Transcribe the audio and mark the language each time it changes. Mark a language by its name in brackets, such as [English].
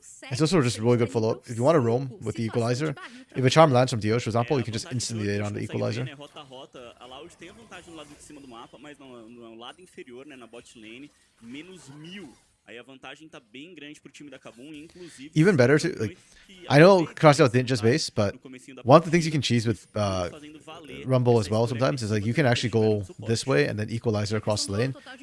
[English] It's also just really good follow-up. If you want to roam with the Equalizer, if a charm lands from Dios, for example, you can just instantly lay it on the Equalizer. [Portuguese] A Loud tem a vantagem no lado de cima do mapa, mas no lado inferior, né, na bot lane, menos 1000. Aí a vantagem tá bem grande pro time da KBM, inclusive. [English] Even better too, like, I know Crosstail didn't just base, but one of the things you can cheese with Rumble as well sometimes is like you can actually go this way and then Equalizer across the lane.